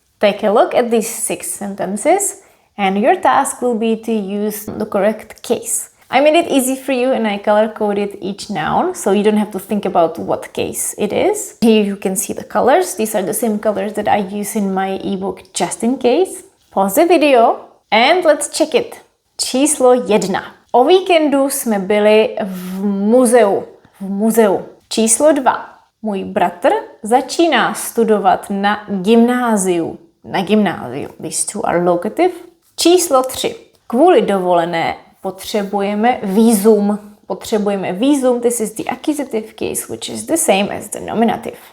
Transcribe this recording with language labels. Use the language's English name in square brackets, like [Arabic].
[English] Take a look at these 6 sentences and your task will be to use the correct case. I made it easy for you and I color-coded each noun, so you don't have to think about what case it is. Here you can see the colors. These are the same colors that I use in my ebook just in case. Pause the video and let's check it. [Czech] Číslo 1. O víkendu jsme byli v muzeu. Číslo 2. Můj bratr začíná studovat na gymnáziu. [English] These two are locative. [Czech] Číslo 3. Kvůli dovolené potřebujeme vízum. [English] This is the accusative case, which is the same as the nominative.